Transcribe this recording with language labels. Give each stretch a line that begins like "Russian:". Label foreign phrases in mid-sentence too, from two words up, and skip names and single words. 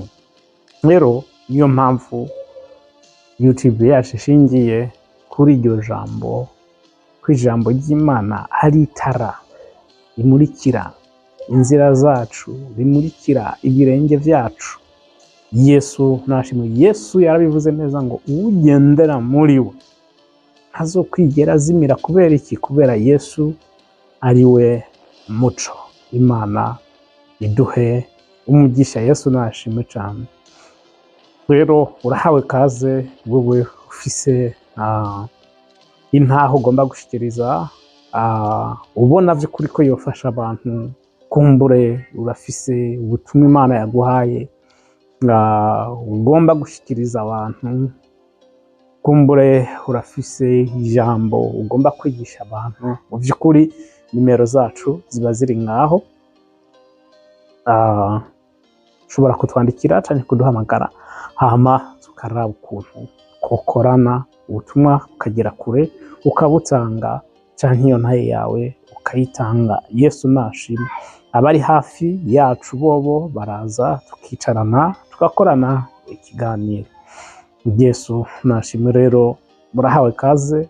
Rundi: Rero niyo mpamvu YouTube yacu ishingiye kuri iryo jambo, ko ijambo ry'Imana ari itara rimurikira inzira zacu, rimurikira ibirenge byacu. Yesu nashimwe. Yesu yarabivuze neza ngo ugendera muri we ntazokwigera azimira. Kubera iki? Kubera Yesu ari we muco. Imana iduhe umugisha. Yesu nashimwe cyane. Rero urahawe kaze wowe ufise intaho ugomba gushikiriza, ubona by'ukuri ko yofasha abantu. Kumbure urafise ubutumwa Imana yaguhaye ugomba gushikiriza abantu. Kumbure urafise ijambo ugomba kwigisha abantu. Mu by'ukuri nimero zacu ziba ziri ngaho, ushobora kutwandikira cyangwa kuduhamagara, hama tukaraba ukuntu kokorana ubutumwa ukagera kure, ukabutanga cyangwa iyo ntaye yawe ukayitanga. Yesu nashimwe. Abari hafi yacu bobo baraza tukicarana tugakorana ikiganiro. Yesu nashimwe. Rero murahawe kaze.